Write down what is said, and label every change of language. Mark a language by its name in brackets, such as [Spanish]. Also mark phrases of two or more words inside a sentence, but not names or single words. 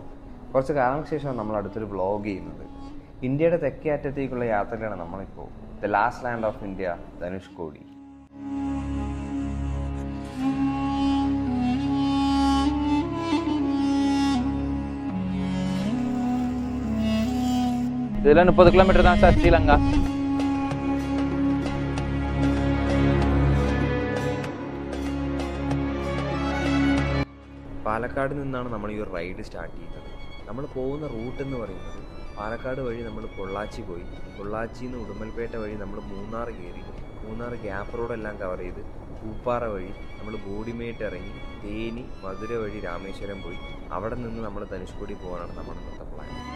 [Malayalam] കുറച്ച് കാലങ്ങൾക്ക് ശേഷം നമ്മൾ അടുത്തൊരു വ്ളോഗ് ചെയ്യുന്നത്. ഇന്ത്യയുടെ തെക്കേ അറ്റത്തേക്കുള്ള യാത്രയിലാണ് നമ്മളിപ്പോൾ. [English] The last land of India, ധനുഷ്കോടി. [Malayalam] ഇതിൽ 30 കിലോമീറ്റർ [Tamil] தான் சார் ஸ்ரீலங்கா. [Malayalam] പാലക്കാട് നിന്നാണ് നമ്മൾ ഈ ഒരു [English] ride start [Malayalam] ചെയ്തത്. നമ്മൾ പോകുന്ന റൂട്ട് എന്ന് പറയുന്നത് പാലക്കാട് വഴി നമ്മൾ പൊള്ളാച്ചി പോയി, പൊള്ളാച്ചിയിൽ നിന്ന് ഉടുമ്പൽപേട്ട വഴി നമ്മൾ മൂന്നാർ കയറി, മൂന്നാർ ഗ്യാപ്പ് റോഡെല്ലാം കവർ ചെയ്ത് പൂപ്പാറ വഴി നമ്മൾ ബോഡിമേട്ട് ഇറങ്ങി തേനി മധുര വഴി രാമേശ്വരം പോയി അവിടെ നിന്ന് നമ്മൾ ധനുഷ്കോടി പോകാനാണ് നമ്മുടെ ഇന്നത്തെ പ്ലാൻ.